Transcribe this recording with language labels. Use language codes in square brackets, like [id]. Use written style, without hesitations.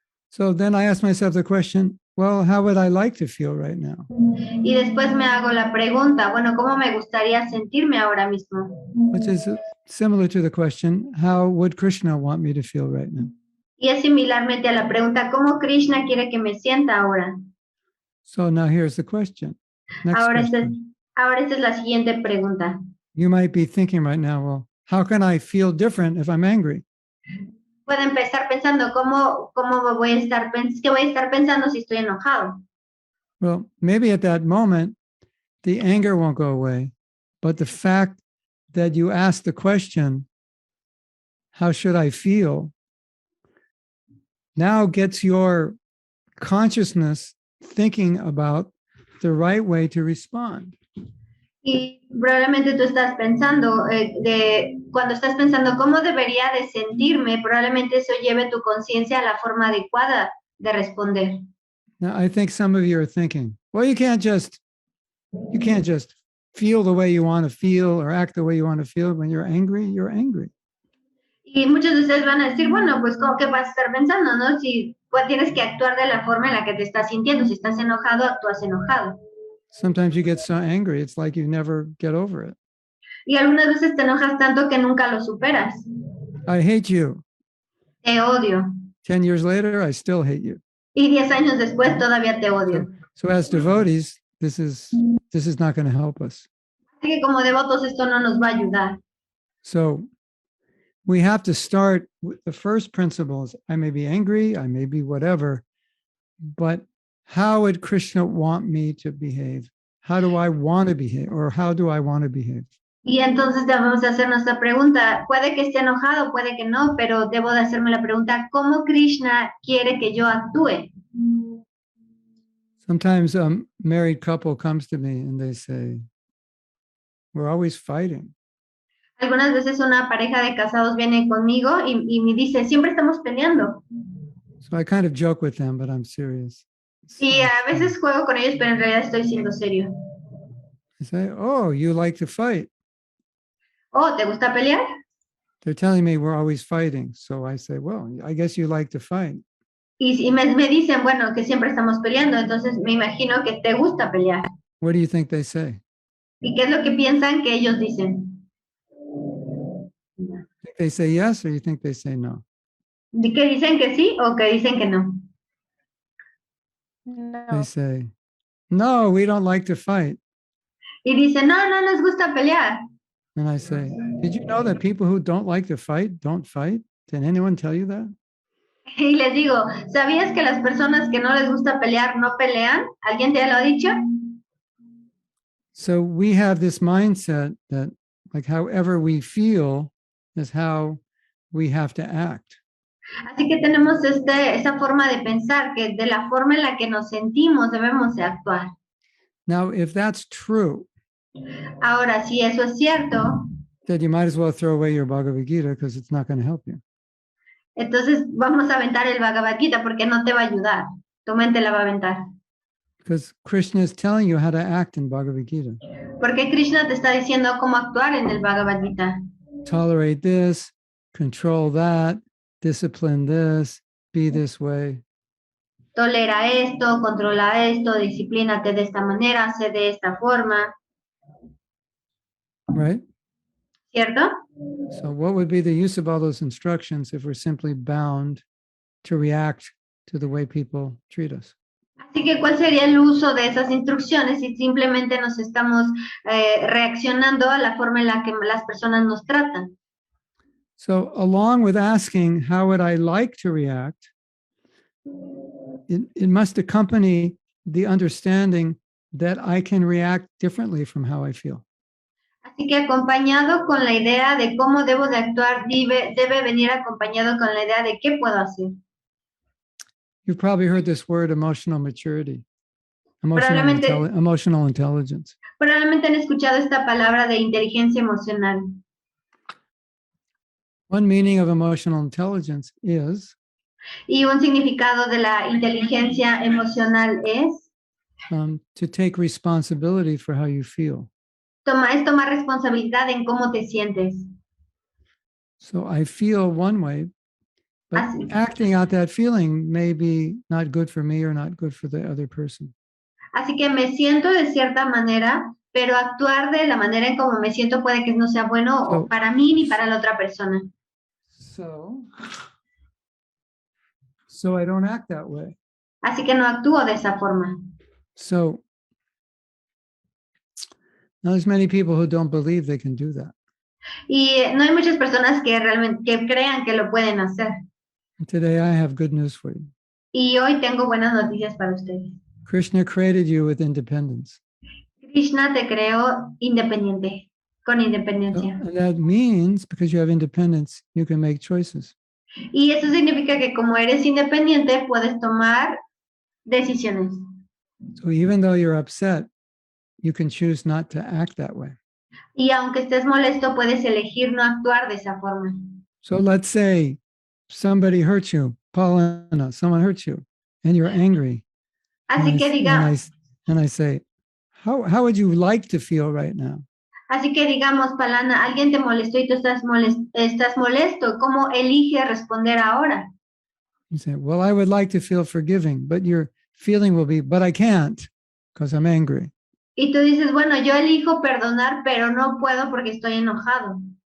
[en] So then I ask myself the question, well, how would I like to feel right now? [es] Y después me hago la pregunta, bueno, ¿cómo me gustaría sentirme ahora mismo? [en] Which is similar to the question, how would Krishna want me to feel right now? [es] Y es similarmente a la pregunta, ¿cómo Krishna quiere que me sienta ahora? [en] So now here's the question. Next [es] Ahora [en] question. [es] esta es la siguiente pregunta. [en] You might be thinking right now, well, how can I feel different if I'm angry? [es] Puede empezar pensando, ¿cómo voy a estar pensando si estoy enojado? [en] Well, maybe at that moment, the anger won't go away, but the fact that you ask the question, how should I feel, now gets your consciousness thinking about the right way to respond. [es] Y probablemente tú estás pensando, cuando estás pensando cómo debería de sentirme, probablemente eso lleve tu conciencia a la forma adecuada de responder. [en] Now, I think some of you are thinking, well, you can't just feel the way you want to feel or act the way you want to feel. When you're angry, you're angry. [es] Y muchos de ustedes van a decir, bueno, pues ¿qué vas a estar pensando, no? Si pues, tienes que actuar de la forma en la que te estás sintiendo. Si estás enojado, actúas enojado. [en] Sometimes you get so angry, it's like you never get over it. [es] Y algunas veces te enojas tanto que nunca lo superas. [en] I hate you. [es] Te odio. [en] 10 years later, I still hate you. [es] Y 10 años después todavía te odio. [en] So as devotees, this is not going to help us. [es] Así que como devotos esto no nos va a ayudar. [en] So we have to start with the first principles. I may be angry, I may be whatever, but how would Krishna want me to behave? How do I want to behave? Or how do I want to behave? [es] Y entonces debemos de hacer nuestra pregunta. Puede que esté enojado, puede que no, pero debo de hacerme la pregunta, ¿cómo Krishna quiere que yo actúe? [en] Sometimes a married couple comes to me and they say, we're always fighting. [es] Algunas veces una pareja de casados viene conmigo y me dice, siempre estamos peleando. [en] So I kind of joke with them, but I'm serious. [es] Y a veces juego con ellos, pero en realidad estoy siendo serio. [en] I say, oh, you like to fight. [es] Oh, ¿te gusta pelear? [en] They're telling me we're always fighting. So I say, well, I guess you like to fight. [es] Y me dicen, bueno, que siempre estamos peleando, entonces me imagino que te gusta pelear. [en] What do you think they say? [es] ¿Y qué es lo que piensan que ellos dicen? [en] Think they say yes, or you think they say no? [es] ¿De que dicen que sí o que dicen que no? [en] They [es] No. [en] say, no, we don't like to fight. [es] Y dicen, no, no nos gusta pelear. [en] And I say, did you know that people who don't like to fight don't fight? Did anyone tell you that? [es] Y les digo, ¿sabías que las personas que no les gusta pelear no pelean? ¿Alguien te lo ha dicho? [en] So we have this mindset that like however we feel is how we have to act. [es] Así que tenemos esa forma de pensar que de la forma en la que nos sentimos debemos de actuar. [en] Now, if that's true, [es] Ahora, si eso es cierto, [en] then you might as well throw away your Bhagavad Gita because it's not going to help you. [es] entonces vamos a aventar el Bhagavad Gita porque no te va a ayudar. Tu mente la va a aventar. [en] Because Krishna is telling you how to act in Bhagavad Gita. [es] Porque Krishna te está diciendo cómo actuar en el Bhagavad Gita. [en] Tolerate this, control that, discipline this, be this way. [es] Tolera esto, controla esto, disciplínate de esta manera, sé de esta forma, [en] Right? [es] ¿cierto? [en] So what would be the use of all those instructions if we're simply bound to react to the way people treat us? [es] Así que, ¿cuál sería el uso de esas instrucciones si simplemente nos estamos reaccionando a la forma en la que las personas nos tratan? [en] So along with asking, how would I like to react? It must accompany the understanding that I can react differently from how I feel. [es] Así que acompañado con la idea de cómo debo de actuar, debe venir acompañado con la idea de qué puedo hacer. [en] You've probably heard this word, emotional maturity, [es] Probablemente [en] emotional intelligence. [es] han escuchado esta palabra de inteligencia emocional. [en] One meaning of emotional intelligence is [es] Y un significado de la inteligencia emocional es [en] to take responsibility for how you feel. [es] tomar responsabilidad en cómo te sientes. [en] So I feel one way, but [es] Así. [en] acting out that feeling may be not good for me or not good for the other person. [es] Así que me siento de cierta manera, pero actuar de la manera en cómo me siento puede que no sea bueno o para mí ni para la otra persona. [en] So I don't act that way. [es] Así que no actúo de esa forma. [en] So now there's many people who don't believe they can do that. [es] Y no hay muchas personas que realmente crean que lo pueden hacer. [en] And today I have good news for you. [es] Y hoy tengo buenas noticias para ustedes. [en] Krishna created you with independence. [es] Krishna te creó independiente, con independencia. [en] And that means because you have independence, you can make choices. [es] Y eso significa que como eres independiente, puedes tomar decisiones. [en] So even though you're upset, you can choose not to act that way. [es] Y aunque estés molesto, puedes elegir no actuar de esa forma. [en] So let's say somebody hurts you, Paulina, someone hurts you, and you're angry. [es] Así que digamos, [en] and I say, how would you like to feel right now? [es] Así que digamos, Palana, alguien te molestó y tú estás molesto. ¿Cómo eliges responder ahora? [en] You say, well, I would like to feel forgiving, but your feeling will be, but I can't because I'm angry. [es] Y tú dices, bueno, yo elijo perdonar, pero no puedo porque estoy enojado.